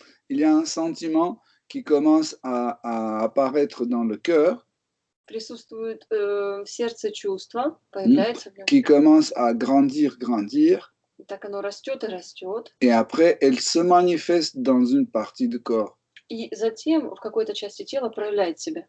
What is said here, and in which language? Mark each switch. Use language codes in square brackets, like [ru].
[fr] il y a un sentiment qui commence à apparaître dans le cœur, [ru] присутствует в сердце чувство, появляется в нем. [fr] qui commence à grandir, [ru] И так оно растет и растет. [fr] et après, elle se manifeste dans une partie du corps. [ru] И затем в какой-то части тела проявляет себя.